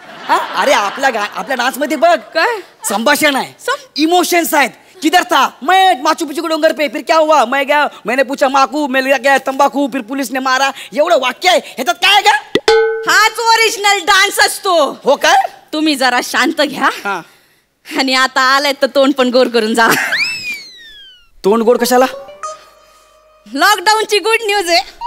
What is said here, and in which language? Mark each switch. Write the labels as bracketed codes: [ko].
[mr] अरे आपल्या डान्स मध्ये बघ काय संभाषण आहे, इमोशन्स आहेत. [hi] किधर था मैं माचू पिचू के डोंगर पे, फिर क्या हुआ मैं गया, मैंने पूछा माकू, मैं ले गया तंबाकू, फिर पुलिस ने मारा. [mr] एवढं वाक्य आहे, ह्याच्यात काय आहे का? हाच ओरिजिनल डान्स असतो. हो काय? तुम्ही जरा शांत घ्या आणि आता आलाय तर तोंड पण गोड करून जा. तोंड गोड कशाला? लॉकडाऊनची गुड न्यूज आहे.